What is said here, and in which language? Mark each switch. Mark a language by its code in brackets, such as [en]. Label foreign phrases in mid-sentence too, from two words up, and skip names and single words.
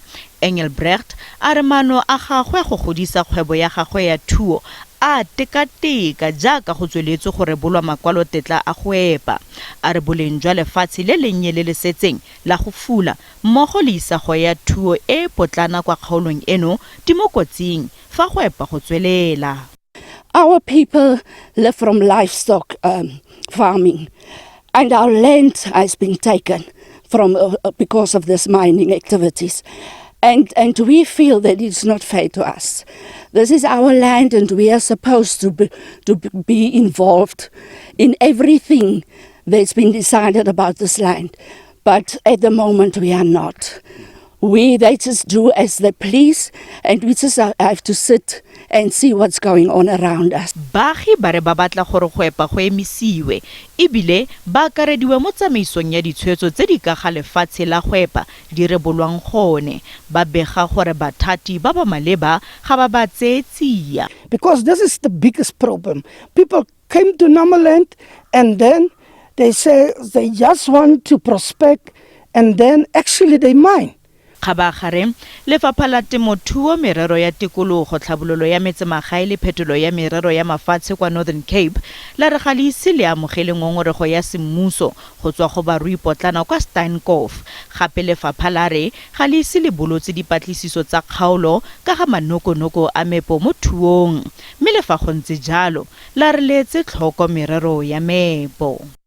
[tn] Engelbrecht a re maano a gagwe go godisa kgwebo ya gagwe ya thuo a tekateka jaaka go tsweletse gore bolwa makwalo tetla a go epa. A re boleng jwa lefatshe le lennye le le setseng la go fula mmogo le isago ya thuo e potlana kwa kgaolong eno di mo kotsing fa go epa go tswelela. [en] Our people live from livestock farming, and our land has been taken from because of this mining activities. And we feel that it's not fair to us. This is our land, and we are supposed to be involved in everything that's been decided about this land. But at the moment, we are not. They just do as they please, and we just have to sit and see what's going on around us. [tn] Baagi ba re ba batla gore go epa go emisiwe ebile ba akarediwe mo tsamaisong ya ditshwetso tse di ka ga lefatshe la go epa di rebolwang gone. Ba bega gore bathati ba ba maleba ga ba ba tsetsia. [en] Because this is the biggest problem. People came to Namaland and then they say they just want to prospect and then actually they mine. [tn] Khabagare lefapha la temothuo merero ya tikologo tlhabololo ya metsemagae le phetolo ya merero ya mafatshe kwa Northern Cape la re ga le ise le amogele ngongorego ya semmuso go tswa go barui potlana kwa Steinkov. Gape lefapha la re ga le ise le bolotse dipatlisiso tsa kgaolo ka ga manokonoko a meepo mo thuong, mme le fa go ntse jalo la re letse tlhoko merero ya meepo.